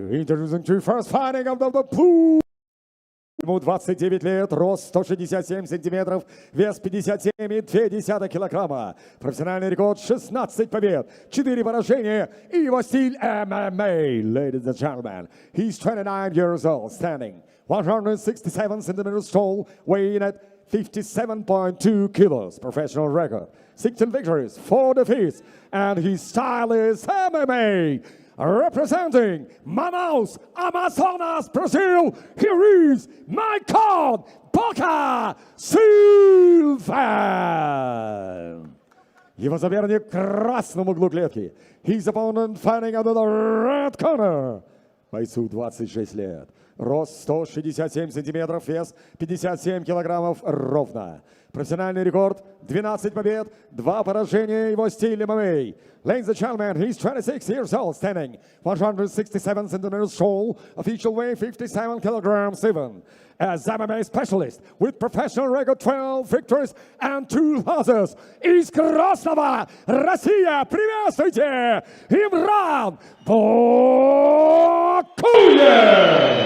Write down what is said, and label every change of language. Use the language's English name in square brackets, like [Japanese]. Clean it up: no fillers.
[English] Introducing to first fighting of the pool. [Russian] Ему 29 лет, рост 167 сантиметров, вес 57,2 килограмма. Профессиональный рекорд 16 побед, 4 поражения и его стиль MMA. [English] Ladies and gentlemen, he's 29 years old, standing 167 centimeters tall, weighing at 57.2 kilos. Professional record, 16 victories, 4 defeats, and his style is MMA. Representing Manaus, Amazonas, Brazil, here is my card, Силван. [Russian] Его соперник в красном углу клетки. [English] His opponent fighting under the red corner. [Russian] Бойцу 26 лет. Рост 167 сантиметров, вес 57 килограммов ровно. Профессиональный рекорд 12 побед, 2 поражения, его стиль ММА. [English] Ladies and gentlemen, he's 26 years old, standing 167 centimeters tall, official weight 57 kilograms even. As MMA specialist with professional record 12 victories and 2 losses. [Russian] Из Красного, Россия, приветствуйте, Имран Букуев!